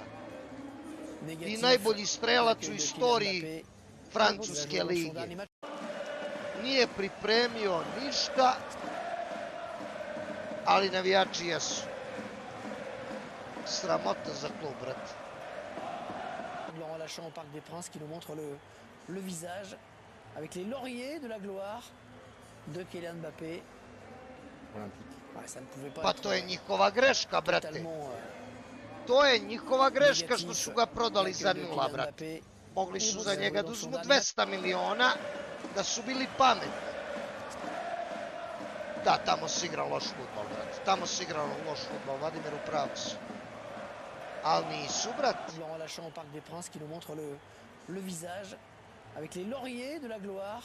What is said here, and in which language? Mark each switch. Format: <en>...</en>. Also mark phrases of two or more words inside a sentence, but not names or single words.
<sr>I najbolji strelac u istoriji Francuske lige. Nije pripremio ništa, ali navijači jesu. Sramota za klub, brate.</sr> <fr>En relâchant au Parc des Princes qui nous montre le visage avec les lauriers de la gloire de Kylian Mbappé.</fr> <sr>Pa to je njihova greška, brate. To je njihova greška što su ga prodali za 0, brate. Mogli su za njega da uzmu 200 miliona, da su bili pametni. Da, tamo se igra loš fudbal, brate. Tamo se igra loš fudbal, Vladimir, u pravu su. Ali nisu, brate.</sr> <fr>En relâchant au Parc des Princes qui nous montre le visage avec les lauriers de la gloire.</fr>